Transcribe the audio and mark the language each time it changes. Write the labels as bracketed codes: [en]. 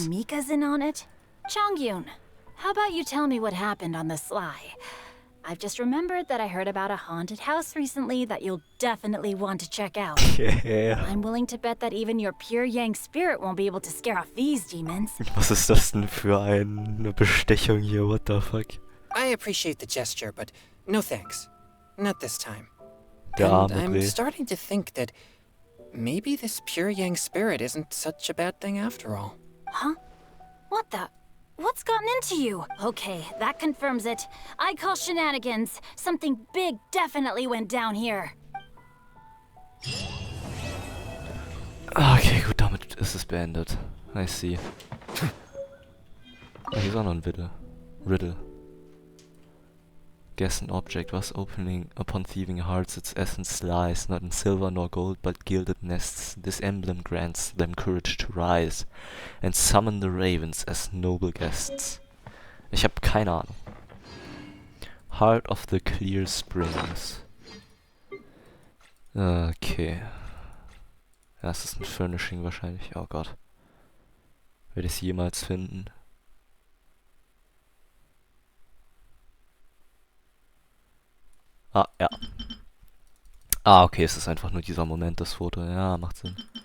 [en] even Mika's in on it? Chongyun, how about you tell me what happened on the sly? I've just remembered that I heard about a haunted house recently that you'll definitely want to check out. Yeah. I'm willing to bet that even your pure yang spirit won't be able to scare off these demons. [de] Was ist das denn für eine Bestechung hier? [en] What the fuck? I appreciate the gesture, but no thanks. Not this time. [de] Der [en] And [de] arme [en] I'm [de] Bre. [en] starting to think that maybe this pure yang spirit isn't such a bad thing after all. Huh? What the? What's gotten into you? Okay, that confirms it. I call shenanigans. Something big definitely went down here. [de] Okay, gut, damit ist es beendet. [en] I see. [de] Ah, hier ist auch noch ein Riddle. [en] Guess an object was opening upon thieving hearts its essence lies, not in silver nor gold, but gilded nests. This emblem grants them courage to rise and summon the ravens as noble guests. [de] Ich habe keine Ahnung. [en] Heart of the Clear Springs. Okay. [de] Das ist ein Furnishing wahrscheinlich. Oh Gott. Werde ich es jemals finden? Ah, ja. Ah, okay, es ist einfach nur dieser Moment, das Foto. Ja, macht Sinn.